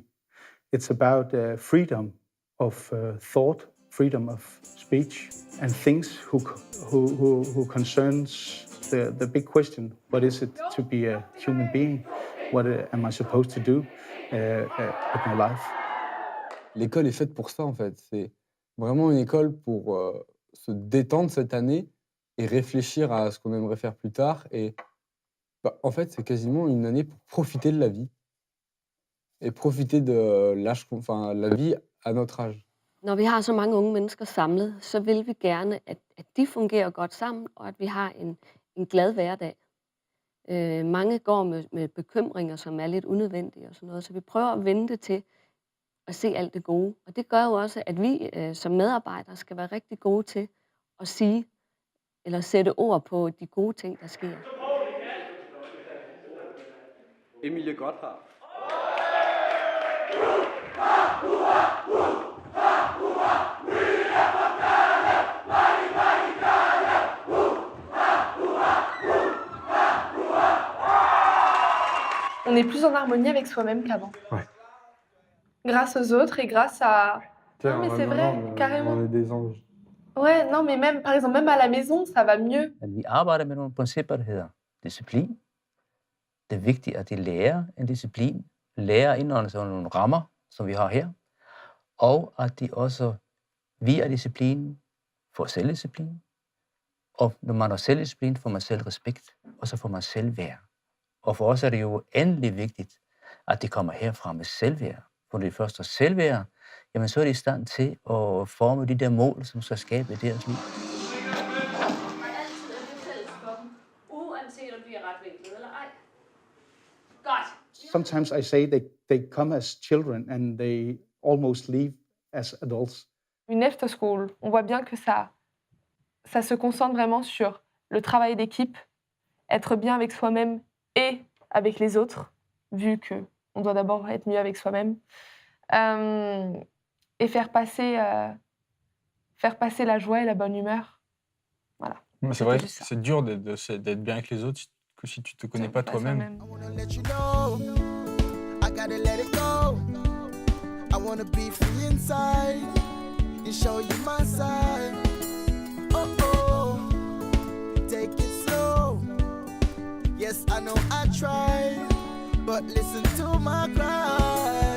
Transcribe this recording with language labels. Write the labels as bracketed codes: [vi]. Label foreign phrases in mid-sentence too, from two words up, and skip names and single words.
[en] It's about freedom of thought, freedom of speech, and things who concerns the big question: what is it to be a human being? What am I supposed to do with my life? [fr] L'école est faite pour ça en fait. C'est vraiment une école pour se détendre cette année et réfléchir à ce qu'on aimerait faire plus tard. Et en fait, c'est quasiment une année pour profiter de la vie et profiter de la vie à notre âge. [da] Når vi har så mange unge mennesker samlet, så vil vi gerne, at de fungerer godt sammen, og at vi har en glad hverdag. Mange går med bekymringer, som er lidt unødvendige og sådan noget, så vi prøver at vende det til at se alt det gode. Og det gør jo også, at vi som medarbejdere skal være rigtig gode til at sige, eller sætte ord på de gode ting, der sker. Emilie Gotthard. [fr] On est plus en harmonie avec soi-même qu'avant. Ouais. Grâce aux autres et grâce à... Non, mais c'est vrai, carrément. On est des anges. Ouais, non, mais même, par exemple, même à la maison, ça va mieux. [da] At vi arbejder med nogle principper, der hedder disciplin. Det er vigtigt, at de lærer en disciplin lærer at indordne sig under nogle rammer, som vi har her, og at de også via disciplinen får selvdisciplin. Og når man har selvdisciplin, får man selvrespekt, og så får man selvværd. Og for os er det jo endelig vigtigt, at de kommer herfra med selvværd. For når de først har selvværd, jamen så er de i stand til at forme de der mål, som skal skabe deres liv. Uanset om vi er retvinklet eller ej. Godt. [en] Sometimes I say they come as children and they almost leave as adults. [fr] Une efterskole, on voit bien que ça se concentre vraiment sur le travail d'équipe, être bien avec soi-même et avec les autres, vu qu'on doit d'abord être mieux avec soi-même, et faire passer la joie et la bonne humeur. Voilà. Mais c'est vrai, c'est dur d'être bien avec les autres si tu te connais pas toi-même. [en] I wanna let you know, I gotta let it go. I wanna be free inside and show you my side. Oh oh, take it slow. Yes, I know I tried, but listen to my cries.